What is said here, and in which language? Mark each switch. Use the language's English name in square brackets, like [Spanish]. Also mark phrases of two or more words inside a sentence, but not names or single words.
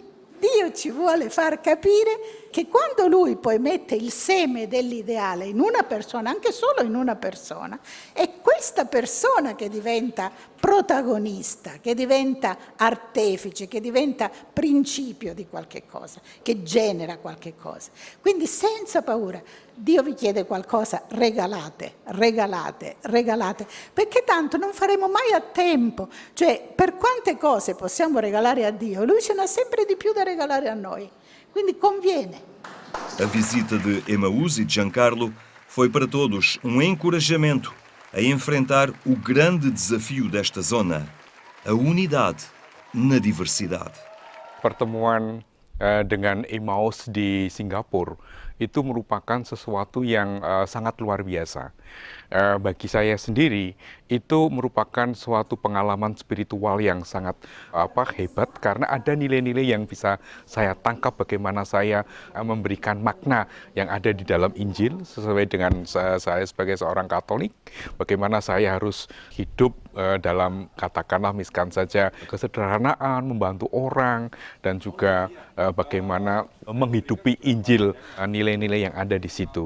[Italian] Dio ci vuole far capire che quando Lui poi mette il seme dell'ideale in una persona, anche solo in una persona, è questa persona che diventa protagonista, che diventa artefice, che diventa principio di qualche cosa, che genera qualche cosa. Quindi senza paura, Dio vi chiede qualcosa, regalate, regalate, regalate, perché tanto non faremo mai a tempo. Cioè, per quante cose possiamo regalare a Dio, Lui ce n'ha sempre di più da regalare a noi. Quindi conviene. [Portuguese] A visita de Emaús e Giancarlo foi para todos encorajamento a enfrentar o grande desafio desta zona, a unidade na diversidade. [Indonesian] Pertemuan dengan Emaús di Singapura itu merupakan sesuatu yang sangat luar biasa. Bagi saya sendiri, itu merupakan suatu pengalaman spiritual yang sangat hebat karena ada nilai-nilai yang bisa saya tangkap bagaimana saya memberikan makna yang ada di dalam Injil sesuai dengan saya sebagai seorang Katolik, bagaimana saya harus hidup dalam katakanlah misalkan saja kesederhanaan, membantu orang dan juga bagaimana menghidupi Injil, nilai-nilai yang ada di situ.